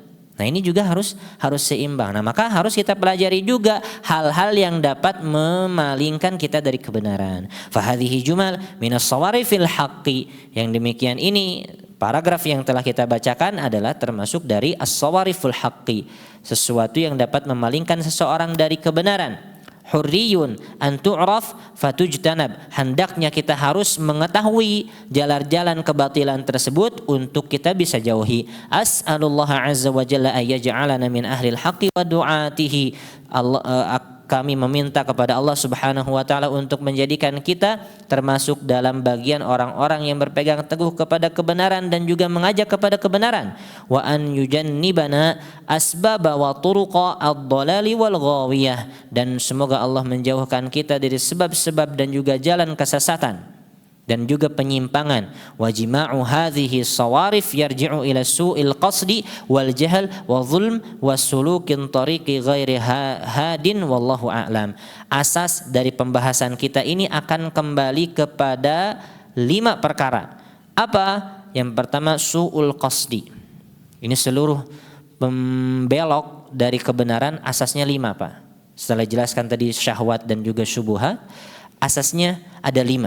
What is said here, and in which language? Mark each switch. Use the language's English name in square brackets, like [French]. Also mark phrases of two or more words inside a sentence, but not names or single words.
[Indonesian] Nah, ini juga harus seimbang. Nah, maka harus kita pelajari juga hal-hal yang dapat memalingkan kita dari kebenaran. [Arabic] فهذه جمل من صوارف الحق. [Indonesian] Yang demikian ini paragraf yang telah kita bacakan adalah termasuk dari [Arabic] الصوارف الحق, [Indonesian] sesuatu yang dapat memalingkan seseorang dari kebenaran. [Arabic] حري أن تعرف فتجتنب. [Indonesian] Hendaknya kita harus mengetahui jalan-jalan kebatilan tersebut untuk kita bisa jauhi. [Arabic] أسأل الله عز وجل أن يجعلنا من أهل الحق ودعاته. [Indonesian] Kami meminta kepada Allah [Arabic] سبحانه وتعالى [Indonesian] untuk menjadikan kita termasuk dalam bagian orang-orang yang berpegang teguh kepada kebenaran dan juga mengajak kepada kebenaran. [Arabic] وأن يجنبنا أسباب وطرق الضلال والغواية, [Indonesian] dan semoga Allah menjauhkan kita dari sebab-sebab dan juga jalan kesesatan. dan juga penyimpangan. [Arabic] وجماع هذه الصوارف يرجع إلى سوء القصد والجهل والظلم وسلوك طريق غير هاد والله أعلم. [Indonesian] Asas dari pembahasan kita ini akan kembali kepada 5 perkara. Apa? Yang pertama [Arabic] سوء القصد. [Indonesian] Ini seluruh pembelok dari kebenaran asasnya 5, Pak. Setelah jelaskan tadi syahwat dan juga syubhat, asasnya ada 5.